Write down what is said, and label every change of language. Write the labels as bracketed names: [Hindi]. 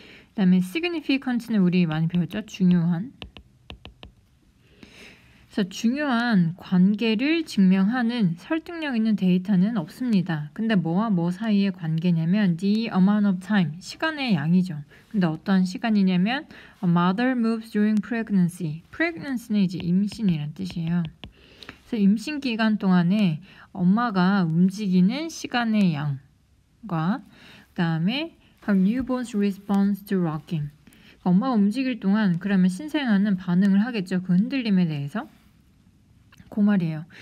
[Korean] 그다음에 significant는 우리 많이 배웠죠. 중요한. 그래서 중요한 관계를 증명하는 설득력 있는 데이터는 없습니다. 근데 뭐와 뭐 사이의 관계냐면 [English] the amount of time, [Korean] 시간의 양이죠. 근데 어떤 시간이냐면 [English] a mother moves during pregnancy. [Korean] pregnancy는 이제 임신이란 뜻이에요. 그래서 임신 기간 동안에 엄마가 움직이는 시간의 양과 그다음에 [English] her newborn's response to rocking. [Korean] 엄마가 움직일 동안 그러면 신생아는 반응을 하겠죠. 그 흔들림에 대해서. 그 말이에요.